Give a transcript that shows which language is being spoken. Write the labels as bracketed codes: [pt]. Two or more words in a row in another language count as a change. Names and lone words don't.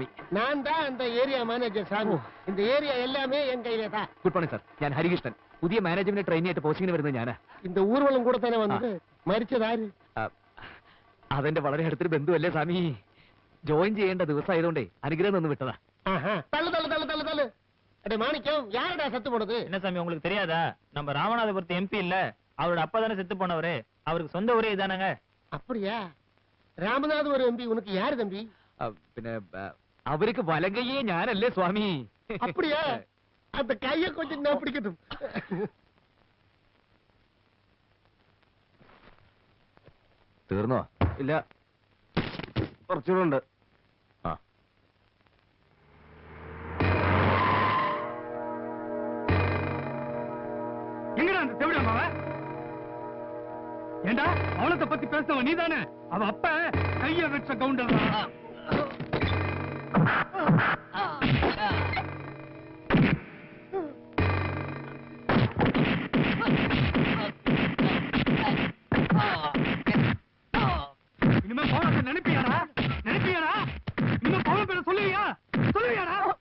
[ta] நான் தான் அந்த [en] area manager [ta] சாமி. இந்த ஏரியா எல்லாமே என் கையில தான். [en] good morning sir. [ml] ഞാൻ ഹരികൃഷ്ണൻ. പുതിയ [en] management trainee [ml] ആയിട്ട് പോസ്റ്റിങ്ങിന് വരുന്നത് ഞാനാ. [ta] இந்த ஊர்வலம் கூட தானே வந்தது. [ml] മരിച്ചതാര്? അതെന്റെ വളരെ അടുത്തൊരു ബന്ധുവല്ലേ സ്വാമി. ജോയിൻ ചെയ്യേണ്ട ദിവസമായതുകൊണ്ടേ അനുഗ്രഹം നിന്ന് വിട്ടതാ. [ta] தள்ளு தள்ளு தள்ளு தள்ளு தள்ளு. அடே மாணிக்கம், யாரடா செத்து போனது? என்ன சாமி உங்களுக்கு தெரியாதா? நம்ம ராமநாதபுரத்து எம்பி இல்ல, அவரோட அப்பா தானே செத்து போனவரு. அவருக்கு சொந்த ஊரே இதானங்க. அப்படியா? ராமநாத் ஒரு எம்பி. உனக்கு யாரு தம்பி? [ml] പിന്നെ അവർക്ക് വലങ്കയ്യേ ഞാനല്ലേ സ്വാമി. [ta] அப்படியா? அந்த கைய கொஞ்சம் நான் பிடிக்கட்டும். [ml] തീർന്നോ? ഇല്ല, കുറച്ചുകൂടെ ഉണ്ട്. ആ [ta] எங்கடா அந்த தேவடா மாவ? ஏண்டா அவளத்தை பத்தி பேசுனவ நீதானே? அவ அப்ப கைய வச்ச கவுண்டர் தான். இனிமே போறத நினைப்பியாடா? நினைப்பியாடா? இனிமே போற பேர சொல்லுவியா? சொல்லுவியாடா?